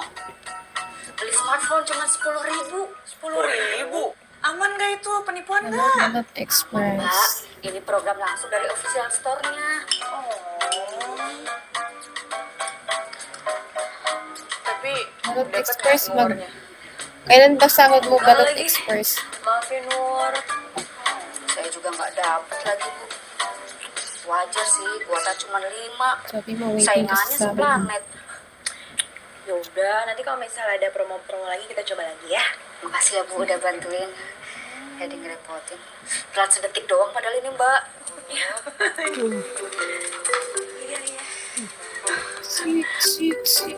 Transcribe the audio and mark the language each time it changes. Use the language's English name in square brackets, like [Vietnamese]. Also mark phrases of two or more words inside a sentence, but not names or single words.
[Indonesian] Beli smartphone cuma 10.000. 10.000. Aman gak itu? Penipuan [English] Hello [Indonesian] gak? [English] Wallet [Indonesian] Mbak, [English] Express. [Indonesian] ini program langsung dari [English] official store- [Indonesian] nya. Tapi [Filipino] Wallet [Indonesian] dapet [Filipino] Express [Indonesian] nggak [Filipino] mag... [Indonesian] nomornya? [Filipino] Kailan ba sahod mo [Indonesian] Enggak [Filipino] Wallet [Indonesian] lagi. [Filipino] Express? [Indonesian] Maaf ya, Nur. Saya juga nggak dapet lagi, Bu. Wajar sih, kuota cuma 5. [Filipino] Sabi mo waiting [Indonesian] Saingannya [Filipino] ka sa sahod mo. [Indonesian] seplanet. Ya udah, nanti kalau misalnya ada promo-promo lagi kita coba lagi ya. Makasih ya, Bu, udah bantuin. Jadi ngerepotin. Telat sedetik doang padahal ini, Mbak. Sweet.